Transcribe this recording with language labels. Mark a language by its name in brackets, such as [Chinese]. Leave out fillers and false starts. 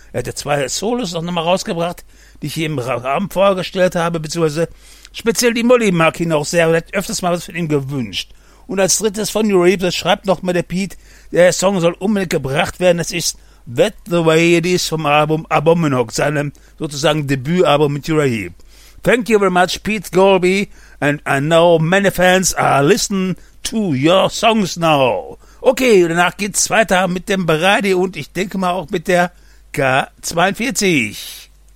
[German] Er hat ja zwei Solos noch nochmal rausgebracht, die ich hier im Rahmen vorgestellt habe, beziehungsweise speziell die Molly mag ihn auch sehr, und hat öfters mal was von ihm gewünscht. Und als drittes von Raheep, das schreibt nochmal der Pete, der Song soll unbedingt gebracht werden, das ist That The Way It Is vom Album Abominog, seinem sozusagen Debütalbum mit Raheep. [English] Thank you very much, Pete Golby, and I know many fans are listening to your songs now. [German] Okay, danach geht's weiter mit dem Bereidi und ich denke mal auch mit der K42.